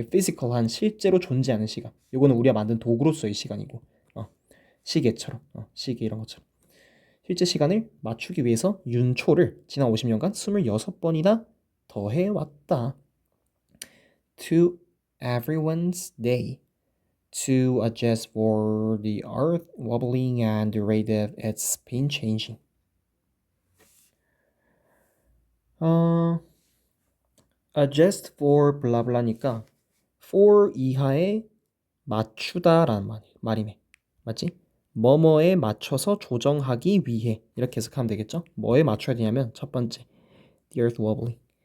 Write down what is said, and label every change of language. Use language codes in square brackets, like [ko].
[ko] 피지컬한 실제로 존재하는 시간. 이거는 우리가 만든 도구로서의 시간이고, 시계처럼, 시계 이런 것처럼. 실제 시간을 맞추기 위해서 윤초를 지난 50년간 26번이나 더해왔다. [en] To everyone's day. To adjust for the earth wobbling and the rate of its spin changing. [ko] adjust for 블라블라니까 for 이하에 맞추다라는 말이네. 맞지? 뭐뭐에 맞춰서 조정하기 위해 이렇게 해석하면 되겠죠? 뭐에 맞춰야 되냐면 첫 번째 [en] the earth wobbling.